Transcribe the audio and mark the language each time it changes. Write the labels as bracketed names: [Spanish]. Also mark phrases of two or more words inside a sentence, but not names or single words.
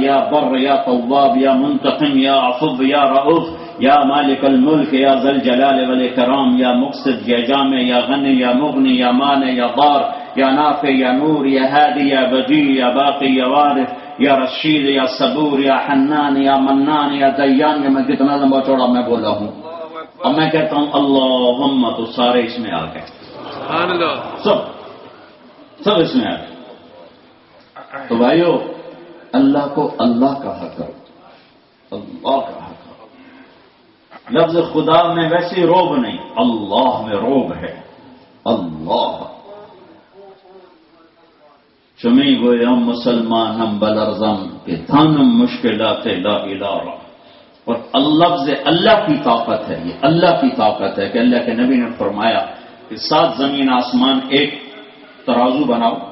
[Arabic] یا بر، یا تواب، یا منتقم، یا عفو، یا رؤوف، یا مالک الملک، یا ذی الجلال والاکرام، یا مقصد، یا جامع، یا غنی، یا مغنی، یا مانع، یا ضار، یا نافع، یا نور، یا ہادی، یا بدیع، یا باقی، یا وارث، یا رشید، یا صبور، یا حنان، یا منان، یا دیان، یا [Urdu] میں کتنا لمبا چوڑا میں بولا ہوں، اب میں کہتا ہوں اللہم تو سارے اس میں آ گئے، سب اس میں آ گئے۔ تو بھائیو اللہ کو اللہ کہا کرو، اللہ کہا کرو، لفظ خدا میں ویسی روب نہیں، اللہ میں روب ہے، اللہ [Persian] چمی گویم مسلمانم بلرزم کہ دھانم مشکلات لا الہ، [Urdu] اور لفظ اللہ کی طاقت ہے، یہ اللہ کی طاقت ہے کہ اللہ کے نبی نے فرمایا کہ 7 زمین آسمان ایک ترازو بناؤ،